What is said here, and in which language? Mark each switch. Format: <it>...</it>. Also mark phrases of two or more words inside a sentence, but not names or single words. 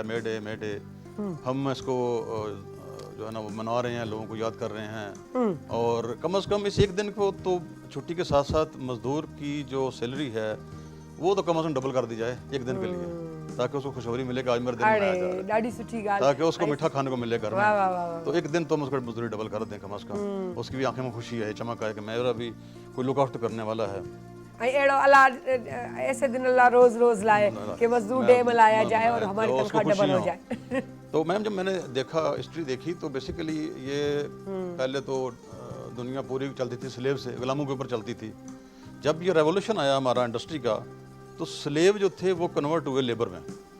<ur>مے ڈے ہم اس کو جو ہے نا وہ منا رہے ہیں، لوگوں کو یاد کر رہے ہیں. اور کم سے کم اس ایک دن کو تو چھٹی کے ساتھ ساتھ مزدور کی جو سیلری ہے وہ تو کم سے کم ڈبل کر دی جائے ایک دن کے لیے، تاکہ اس کو خوشخبری ملے کہ آج میرا دن منایا جا رہا ہے,</ur> <sd>ॾाढी सुठी ॻाल्हि।</sd> <ur>تاکہ اس کو میٹھا کھانے کو ملے گھر واہ، واہ, میں. تو ایک دن تو ہم اس کو مزدوری ڈبل کر دیں کم سے کم، اس کی بھی آنکھیں میں خوشی ہے، چمک ہے کہ میرا بھی کوئی</ur> <en>look after</en> <ur>کرنے والا ہے.</ur> <sd>ऐं अहिड़ो</sd> <ur>اللہ ایسے دن اللہ روز روز لائے کہ مزدور ڈے منایا جائے اور ہماری تنخواہ ڈبل ہو جائے. تو میم جب میں نے دیکھا، ہسٹری دیکھی، تو بیسکلی یہ پہلے تو دنیا پوری چلتی تھی سلیو سے، غلاموں کے اوپر چلتی تھی स्लेव से, गुलामों के ऊपर चलती थी। جب یہ ریولوشن آیا ہمارا انڈسٹری کا، تو سلیو جو تھے وہ کنورٹ ہوئے لیبر میں.</ur>